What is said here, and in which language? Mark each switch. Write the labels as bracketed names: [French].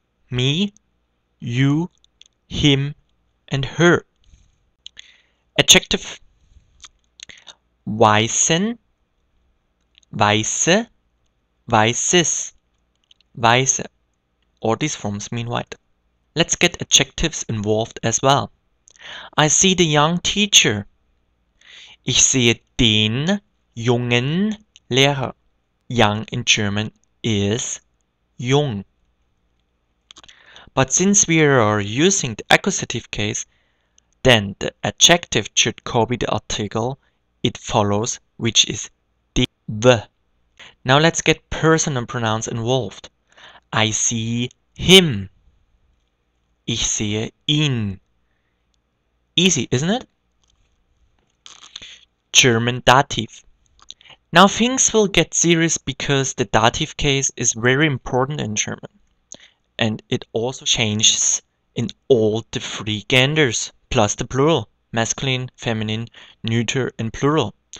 [English] Me, you, him, and her. Adjective. [German] Weißen, weiße, weißes, weiße. [English] All these forms mean white. Let's get adjectives involved as well. I see the young teacher. [German] Ich sehe den jungen Lehrer. [English] Young in German is jung. But since we are using the accusative case, then the adjective should copy the article it follows, which is the. Now let's get personal pronouns involved. I see him. [German] Ich sehe ihn. [English] Easy, isn't it? German Dativ. Now things will get serious because the dative case is very important in German. And it also changes in all the three genders, plus the plural, masculine, feminine, neuter, and plural.